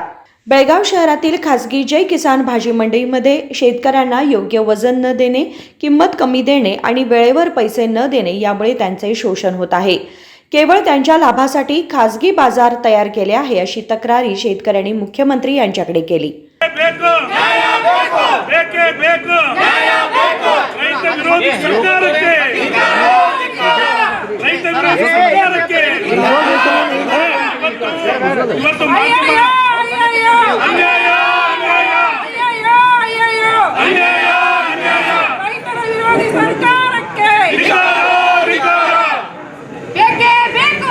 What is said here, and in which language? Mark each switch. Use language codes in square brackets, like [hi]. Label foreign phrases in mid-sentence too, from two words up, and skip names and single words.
[mr] बेळगाव शहरातील खासगी जय किसान भाजी मंडईमध्ये शेतकऱ्यांना योग्य वजन न देणे, किंमत कमी देणे आणि वेळेवर पैसे न देणे यामुळे त्यांचे शोषण होत आहे. केवळ त्यांच्या लाभासाठी खासगी बाजार तयार केले आहे अशी तक्रारी शेतकऱ्यांनी मुख्यमंत्री यांच्याकडे केली. [kn] ಬೇಕೇ ಬೇಕು ರೈತ ವಿರೋಧಿ ಸರ್ಕಾರಕ್ಕೆ ಇವತ್ತು ರೈತರ ವಿರೋಧಿ ಸರ್ಕಾರಕ್ಕೆ ಬೇಕೇ ಬೇಕು